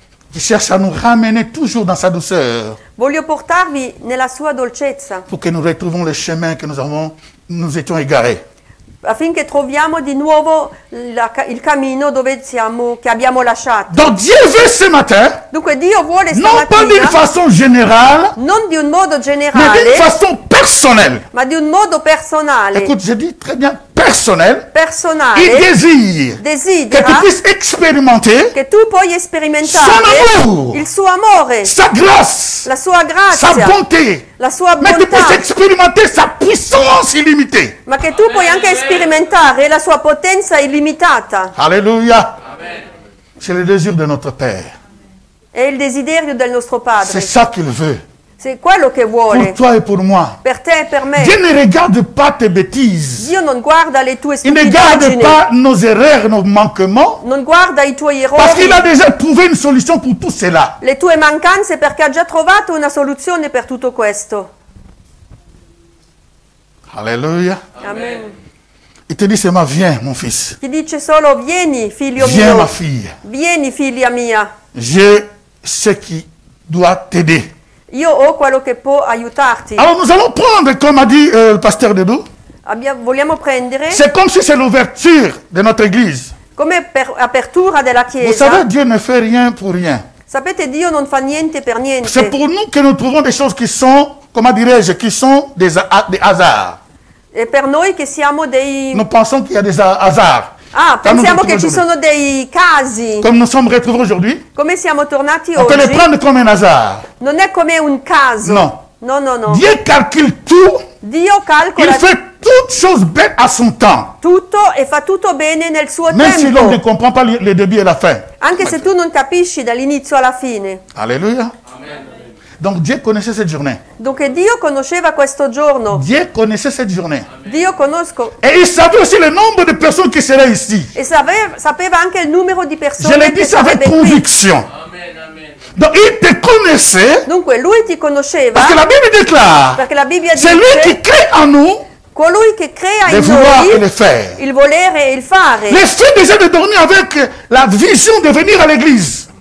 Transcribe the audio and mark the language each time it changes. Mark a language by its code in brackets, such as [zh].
[fr] Qui cherche à nous ramener toujours dans sa douceur [it] Voglio portarvi nella sua dolcezza [fr] pour que nous retrouvions le chemin que nous étions égarés. [it] affinché troviamo di nuovo il cammino che abbiamo lasciato. [fr] Donc Dieu veut ce matin, [it] Dunque Dio vuole [fr] non pas d'une [it] stamattina, [fr] façon générale, [it] non di un modo [fr] mais d'une [it] generale, [fr] façon personnelle. [it] ma di un modo personale. [fr] Écoute, je dis très bien personnel. Il [it] Personale, [fr] désire que tu [it] desidera [fr] puisses expérimenter [it] che tu puoi sperimentare Son amore. il suo amore, [fr] sa grâce, [it] la sua [fr] sa [it] grazia, [fr] bonté, [it] la sua [fr] mais tu puisses [it] bontà, [fr] expérimenter sa puissance illimitée. [it] ma che tu puoi anche sperimentare la sua potenza illimitata. [fr] Alléluia. C'est le désir de notre Père. [it] È il desiderio del nostro [fr] C'est [it] Padre. [fr] ça qu'il veut. [it] Se è quello che [fr] pour [it] vuole [fr] toi et pour moi. [it] per te e per me. [fr] Dieu ne regarde pas tes bêtises. [it] Dio non guarda le tue [fr] Il ne garde [it] stupidaggini, [fr] pas nos erreurs, nos manquements, [it] non guarda i tuoi [fr] parce [it] errori, [fr] qu'il a déjà trouvé une solution pour tout cela. [it] le tue mancanze, perché ha già trovato una soluzione per tutto questo. [fr] Alléluia. [it] Amen. [fr] Il te dit seulement, viens mon fils, [it] Ti dice solo vieni figlio [fr] viens ma [it] mio, [fr] fille, [it] vieni figlia mia, [fr] j'ai ce qui doit t'aider. [it] io ho quello che può aiutarti. [fr] Alors nous allons prendre, comme a dit le pasteur Dedou, [it] Vogliamo prendere [fr] c'est comme si c'est l'ouverture de notre église. [it] come per apertura della [fr] Vous savez, [it] Chiesa. [fr] Dieu ne fait rien pour rien. [it] Sapete, Dio non fa niente per [fr] C'est [it] niente. [fr] pour nous que nous trouvons des choses qui sont, comment dirais-je, qui sont des hasards. [it] È per noi che siamo dei... [fr] Nous pensons qu'il y a des hasards. [it] Ah, [fr] Quand nous [it] pensiamo [fr] retrouvons [it] che ci [fr] aujourd'hui. [it] sono dei casi. [fr] Comme nous sommes retrouvés aujourd'hui, [it] Come siamo tornati [fr] on peut les [it] oggi, [fr] prendre comme un hasard. [it] non è come un caso. No. No, no, no. [fr] Dieu calcule tout, [it] Dio [fr] il [it] calcola [fr] fait toutes choses belles à son temps. [it] tutto e fa tutto bene nel suo [fr] Même si l'homme ne [it] tempo. [fr] comprend pas le début et la fin. [it] Anche se tu non capisci dall'inizio alla fine. [fr] Alléluia. Donc Dieu connaissait cette journée. [it] Dunque Dio conosceva questo giorno. [fr] Dieu connaissait cette journée. [it] Dio conosco. [fr] Et il savait aussi le nombre de personnes qui seraient ici. [it] E sapeva anche il numero di [fr] Je [it] persone [fr] l'ai [it] che [fr] dit ça avec [it] sarebbe qui. [fr] conviction. Donc il te connaissait [it] Dunque lui ti conosceva [fr] parce que la Bible déclare, [it] perché la Bibbia [fr] c'est lui qui [it] dice [fr] crée en nous [it] colui che crea [fr] le [it] in [fr] vouloir et le [it] noi [fr] faire. [it] il volere e il fare. [fr] L'esprit déjà de dormir avec la vision de venir à l'église.